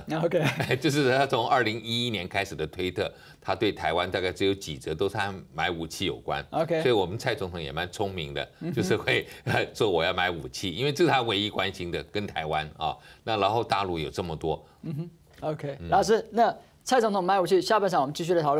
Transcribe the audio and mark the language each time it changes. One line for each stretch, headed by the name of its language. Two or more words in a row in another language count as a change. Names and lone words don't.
Chinese: OK，就是他从2011年开始的推特，他对台湾大概只有几则都是和买武器有关。 OK，所以我们蔡总统也蛮聪明的，就是会说我要买武器，因为这是他唯一关心的，跟台湾啊。那然后大陆有这么多，OK，老師，那蔡總統買武器，下半場我們繼續嚟討論。